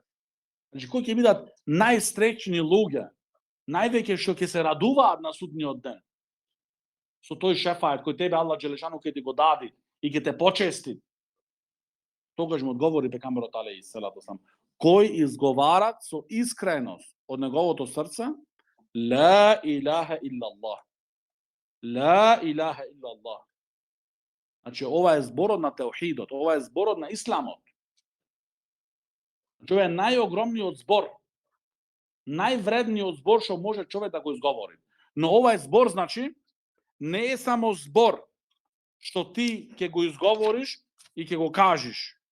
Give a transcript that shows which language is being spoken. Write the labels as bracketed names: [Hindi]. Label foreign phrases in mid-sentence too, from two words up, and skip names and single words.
[Macedonian] Значи кои ќе бидат најстречни луѓе, највеќе што ќе се радуваат на судниот ден. Со тој шефаат кој тебе Аллах джелешану ќе ти го дади и ќе те почести. Тогаш му одговори пекамберот [Arabic] عليه الصلاة والسلام, [Macedonian] кој изговарат со искреност од неговото срце [Arabic] لا إله إلا الله. لا إله إلا الله. [Macedonian] Значи ова е зборот на теохидот, ова е зборот на исламот. Тоа е најогромниот збор, највредниот збор што може човек да го изговори. Но овај збор значи не е само збор што ти ќе го изговориш и ќе го кажеш.